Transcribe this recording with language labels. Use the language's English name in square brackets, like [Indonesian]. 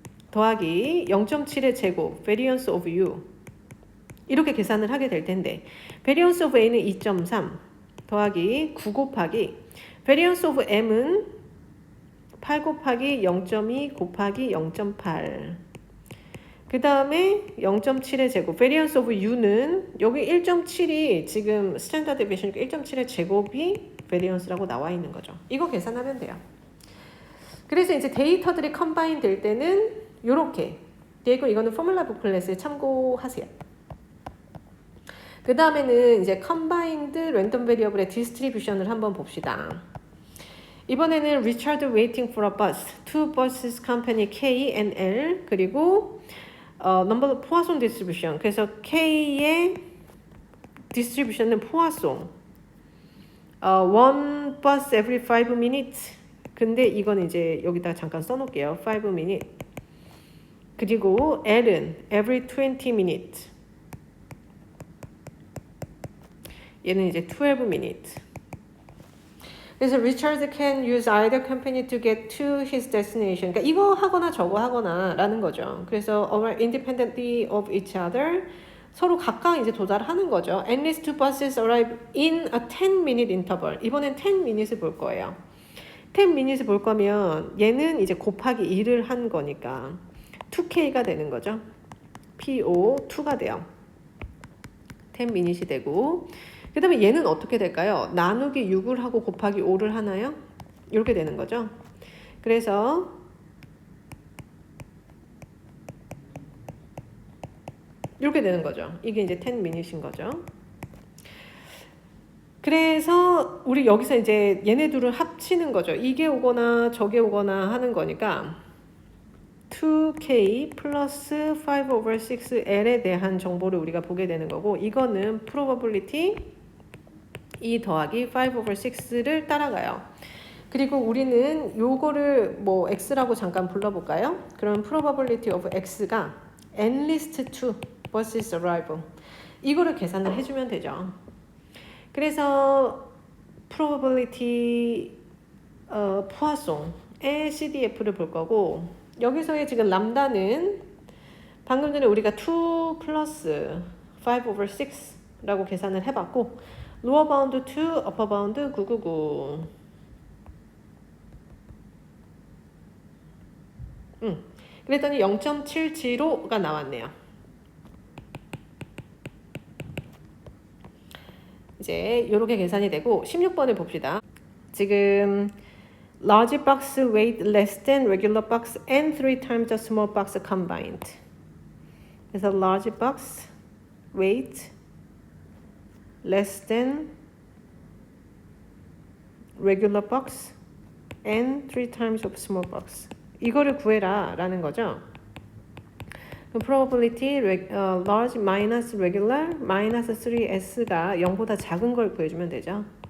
[Korean] 더하기 0.7의 제곱 variance of U 이렇게 계산을 하게 될 텐데 variance of A는 2.3 더하기 9 곱하기 variance of M은 8 곱하기 0.2 곱하기 0.8 그 다음에 0.7의 제곱 variance of U는 여기 1.7이 지금 스탠다드 데비에이션이니까 1.7의 제곱이 variance라고 나와 있는 거죠. 이거 계산하면 돼요. 그래서 이제 데이터들이 컴바인 될 때는 요렇게 되고 이거는 포뮬라 북플렛에 참고하세요. 그 다음에는 이제 컴바인드 랜덤 베리어블의 디스트리뷰션을 한번 봅시다. 이번에는 [English] Richard waiting for a bus, two buses company K and L [Korean] 그리고 [English] number 포화송 distribution. [Korean] 그래서 K의 distribution은 포화송. [English] one bus every 5 minutes. [Korean] 근데 이건 이제 여기다 잠깐 써놓을게요. [English] 5 minutes. [Korean] 그리고 [English] L은 every 20 minutes. [Korean] 얘는 이제 12 minutes. [English] 그래서 Richard can use either company to get to his destination. [Korean] 그러니까 이거 하거나 저거 하거나 라는 거죠. [English] 그래서 arrive independently of each other. [Korean] 서로 각각 이제 도달하는 거죠. [English] At least two buses arrive in a 10-minute interval. [Korean] 이번엔 10minutes을 볼 거예요. 10minutes 볼 거면 얘는 이제 곱하기 2를 한 거니까 2K가 되는 거죠. PO2가 돼요. 10minutes이 되고 그 다음에 얘는 어떻게 될까요? 나누기 6을 하고 곱하기 5를 하나요? 이렇게 되는 거죠. 그래서 이렇게 되는 거죠. 이게 이제 10minutes인 거죠. 그래서 우리 여기서 이제 얘네 둘을 합치는 거죠. 이게 오거나 저게 오거나 하는 거니까 2K 플러스 5 over 6L에 대한 정보를 우리가 보게 되는 거고 이거는 probability 2 더하기 5 over 6를 따라가요. 그리고 우리는 요거를 뭐 X라고 잠깐 불러볼까요? 그럼 [English] probability of X가 at least 2 buses arrival [Korean] 이거를 계산을 해주면 되죠. 그래서 probability 포화송의 CDF를 볼 거고 여기서의 지금 람다는 방금 전에 우리가 2 플러스 5 over 6라고 계산을 해봤고 [English] lower bound 2, upper bound 999 [Korean] 그랬더니 0.775가 나왔네요. 이제 이렇게 계산이 되고 16번을 봅시다. [English] 지금 large box weight less than regular box and 3 times the small box combined. 그래서 large box weight less than regular box and 3 times of small box. [Korean] 이거를 구해라 라는 거죠. 그럼 [English] probability large minus regular minus 3s [Korean] 가 0보다 작은 걸 구해주면 되죠.